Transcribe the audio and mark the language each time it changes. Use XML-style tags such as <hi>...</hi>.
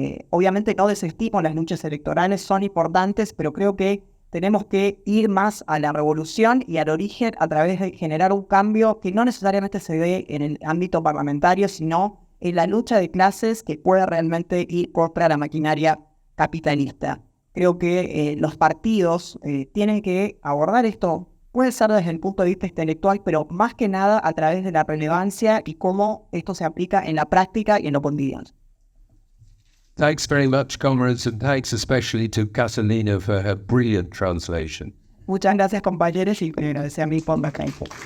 <es>obviamente no desestimo las luchas electorales, son importantes, pero creo que tenemos que ir más a la revolución y al origen a través de generar un cambio que no necesariamente se dé en el ámbito parlamentario, sino en la lucha de clases que pueda realmente ir contra la maquinaria capitalista. Creo que los partidos tienen que abordar esto, puede ser desde el punto de vista intelectual, pero más que nada a través de la relevancia y cómo esto se aplica en la práctica y en lo cotidiano.</es> <en>Thanks very much, comrades, and thanks especially to Catalina for her brilliant translation.</en> <es>Muchas gracias, compañeros, y me agradece a mí por la tiempo.</es>